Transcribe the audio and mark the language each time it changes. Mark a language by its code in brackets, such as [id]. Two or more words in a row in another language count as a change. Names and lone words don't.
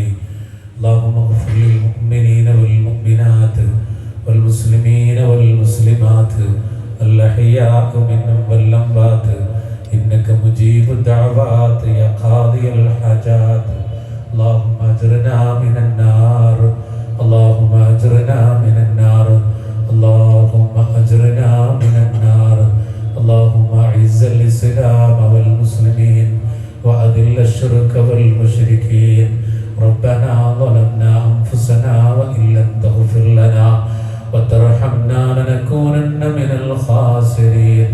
[ar] اللهم اغفر للمؤمنين والمؤمنات والمسلمين والمسلمات الأحياء منهم والأموات إنك مجيب الدعوات يا قاضي الحاجات. اللهم أجرنا من النار, اللهم أجرنا من النار، اللهم أجرنا من النار. اللهم أعز الإسلام والمسلمين وأذل الشرك والمشركين. ربنا ظلمنا أنفسنا وإن لم تغفر لنا وترحمنا لنكونن من الخاسرين.